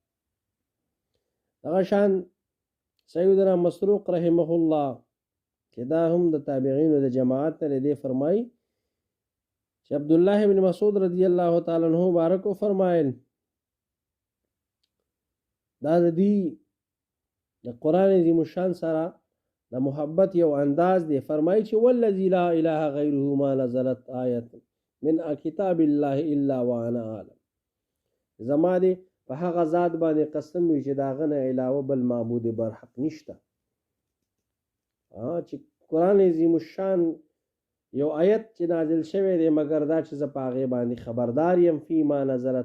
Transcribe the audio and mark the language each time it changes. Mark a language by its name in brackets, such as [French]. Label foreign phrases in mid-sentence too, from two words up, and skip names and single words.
[Pashto] دغه شان سیدنا مسروق [Arabic] رحمه الله [Pashto] چې دا هم د تابعین د جماعت نه دی فرمای چې عبد الله ابن مسعود [Arabic] رضی الله تعالی عنہ [Pashto] مبارک فرمایل دا د دې د قران عظیم الشان سره د محبت یو انداز دی. فرمایي چې [Arabic] والذي لا اله غیره ما نزلت آیه من کتاب الله الا وانا عالم، [Pashto] زما دی په هغه ذات باندې قسم وي چې داغه نه علاوه بل معبود برحق نشته. چې قران عظیم الشان یو آیت چې نازل شوی دی مگر دا چې زه په هغې باندې خبردار یم [Arabic] فی ما نزلت